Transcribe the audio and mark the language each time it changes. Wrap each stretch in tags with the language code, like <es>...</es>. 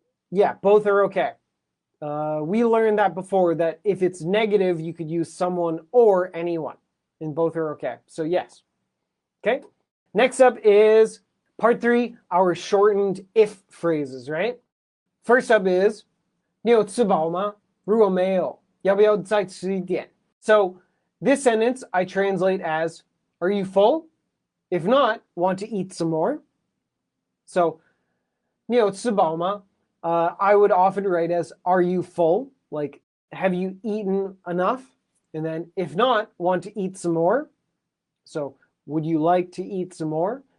<en>Yeah, both are okay. We learned that before, that if it's negative, you could use someone or anyone, and both are okay. So yes. Okay. Next up is part 3, our shortened if phrases, right? First up is</en> <zh>你有吃饱吗？如果没有，要不要再吃一点？</zh> <en>So this sentence I translate as, are you full? If not, want to eat some more?</en> <zh>So 你有吃饱吗?</zh> <en>I would often write as, are you full? Like, have you eaten enough? And then, if not, want to eat some more? So, would you like to eat some more?</en>